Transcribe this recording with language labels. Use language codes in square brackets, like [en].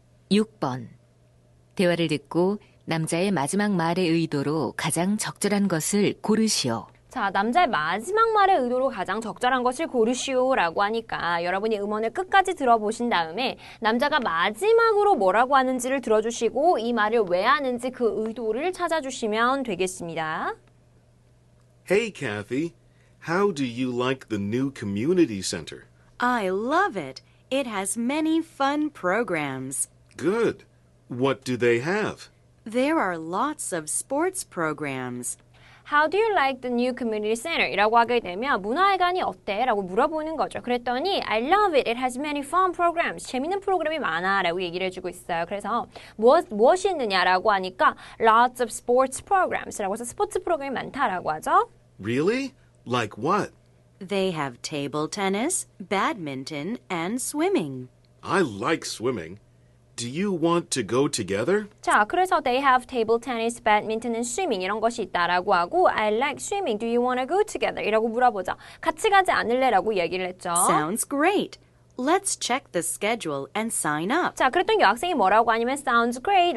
[ko] (6번) 대화를 듣고 남자의 마지막 말의 의도로 가장 적절한 것을 고르시오. 자, 남자의 마지막 말의 의도로 가장 적절한 것을 고르시오라고 하니까 여러분이 음원을 끝까지 들어보신 다음에 남자가 마지막으로 뭐라고 하는지를 들어주시고 이 말을 왜 하는지 그 의도를 찾아주시면 되겠습니다. [en] Hey, Kathy. How do you like the new community center? I love it. It has many fun programs. Good. What do they have? There are lots of sports programs. How do you like the new community center? [ko] 이라고 하게 되면 문화회관이 어때? 라고 물어보는 거죠. 그랬더니 [en] I love it. It has many fun programs. [ko] 재밌는 프로그램이 많아 라고 얘기를 해주고 있어요. 그래서 무엇이 있느냐라고 하니까 [en] lots of sports programs [ko] 라고 해서 스포츠 프로그램이 많다라고 하죠. [en] Really? Like what? They have table tennis, badminton, and swimming. I like swimming. Do you want to go together? [ko] 자, 그래서 [en] they have table tennis, badminton, and swimming [ko] 이런 것이 있다라고 하고 [en] I like swimming. Do you want to go together? [ko] 이라고 물어보죠. 같이 가지 않을래? 라고 얘기를 했죠. [en] Sounds great. Let's check the schedule and sign up. [ko] 자, 그랬더니 여학생이 뭐라고 하냐면 [en] Sounds great.